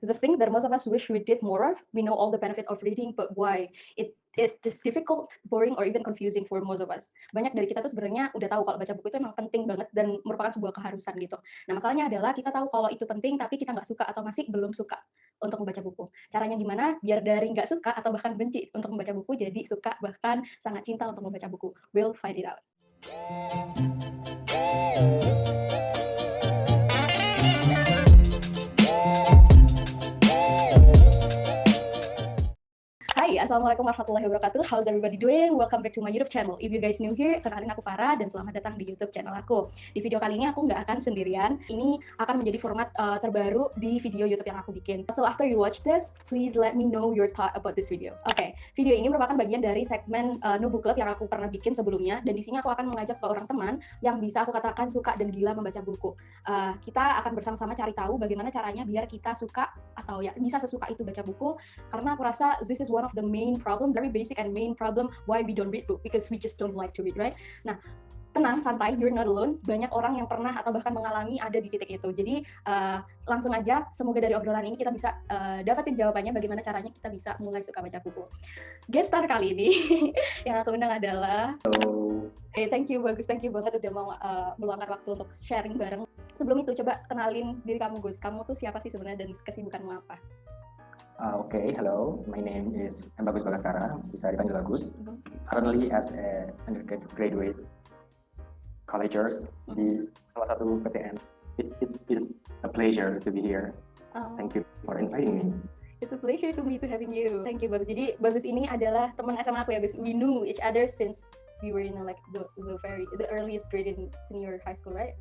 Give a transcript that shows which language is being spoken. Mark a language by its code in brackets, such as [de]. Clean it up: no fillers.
[en] The thing that most of us wish we did more of. We know all the benefit of reading, but why? It is just difficult, boring, or even confusing for most of us. [id] Banyak dari kita tuh sebenarnya udah tahu kalau baca buku itu emang penting banget dan merupakan sebuah keharusan gitu. Nah, masalahnya adalah kita tahu kalau itu penting, tapi kita nggak suka atau masih belum suka untuk membaca buku. Caranya gimana? Biar dari nggak suka atau bahkan benci untuk membaca buku, jadi suka bahkan sangat cinta untuk membaca buku. [en] We'll find it out. Hai, [ar] Assalamualaikum warahmatullahi wabarakatuh. [en] How's everybody doing? Welcome back to my YouTube channel. If you guys new here, [id] kenalin aku Farah dan selamat datang di YouTube channel aku. Di video kali ini aku nggak akan sendirian. Ini akan menjadi format terbaru di video YouTube yang aku bikin. [en] So after you watch this, please let me know your thought about this video. [id] Oke, video ini merupakan bagian dari segmen No Book Club yang aku pernah bikin sebelumnya. Dan di sini aku akan mengajak seorang teman yang bisa aku katakan suka dan gila membaca buku. Kita akan bersama-sama cari tahu bagaimana caranya biar kita suka atau ya bisa sesuka itu baca buku. Karena aku rasa [en] this is one of the main problem, very basic and main problem why we don't read book, because we just don't like to read, right? [id] Nah, tenang, santai, [en] you're not alone. [id] Banyak orang yang pernah atau bahkan mengalami ada di titik itu. Jadi langsung aja, semoga dari obrolan ini kita bisa dapetin jawabannya bagaimana caranya kita bisa mulai suka baca buku. Guest star kali ini yang aku undang adalah thank you Bagus, thank you banget udah mau meluangkan waktu untuk sharing bareng. Sebelum itu coba kenalin diri kamu, Gus. Kamu tuh siapa sih sebenarnya dan kesibukanmu apa? [en] Okay, hello. My name is Bagus Bagaskara. [id] Bisa dipanggil Bagus. [en] Currently as a undergraduate collegers [id] di salah satu PTN. [en] It's a pleasure to be here. Thank you for inviting me. It's a pleasure to me to having you. Thank you, Bagus. [id] Jadi Bagus ini adalah teman SMA aku ya, Bagus. [en] We knew each other since we were in like the earliest grade in senior high school, right?